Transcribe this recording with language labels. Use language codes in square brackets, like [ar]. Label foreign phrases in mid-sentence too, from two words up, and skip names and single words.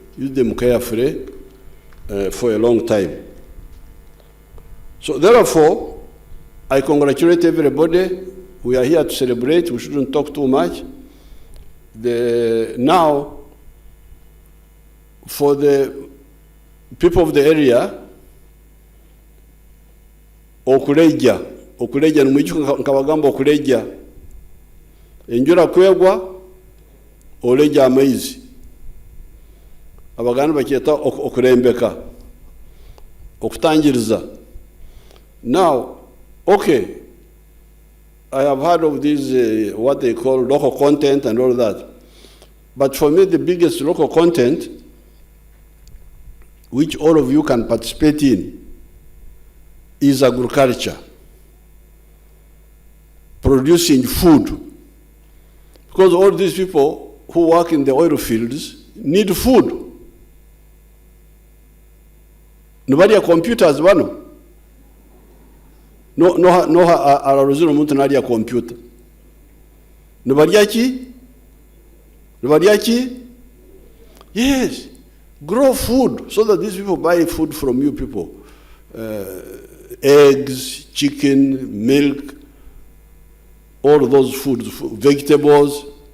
[en] For a long time. So therefore, I congratulate everybody. We are here to celebrate. We shouldn't talk too much. Now, for the people of the area, [nyo] okuleja numwichuka nkabagamba okuleja enjura kwegwa oleja amaizi abaganda bakyeta okurembeka okutangiriza. [en] Now, okay, I have heard of these what they call local content and all that, but for me the biggest local content which all of you can participate in is agriculture, producing food, because all these people who work in the oil fields need food. Nobody have computers, [nyo] bano. No araruzino muntu nali ya computer. [en] Nobody achi? Yes. Grow food so that these people buy food from you people. Eggs, chicken, milk, all those foods, vegetables.